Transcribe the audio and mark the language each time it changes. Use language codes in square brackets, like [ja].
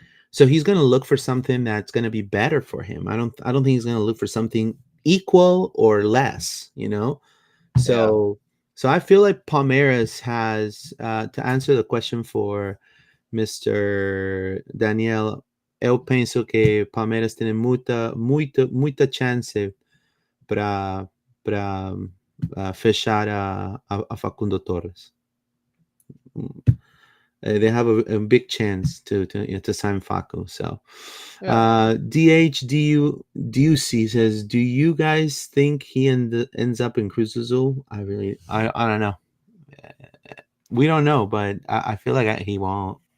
[en] So he's going to look for something that's going to be better for him. I don't think he's going to look for something equal or less. So I feel like Palmeiras has to answer the question for Mr. Daniel. [pt] Eu penso que Palmeiras tem muita chance para fechar a Facundo Torres. [en] They have a big chance to sign Facu. So, DHDUC says, do you guys think he ends up in Cruz Azul? I don't know. We don't know, but I feel like he won't.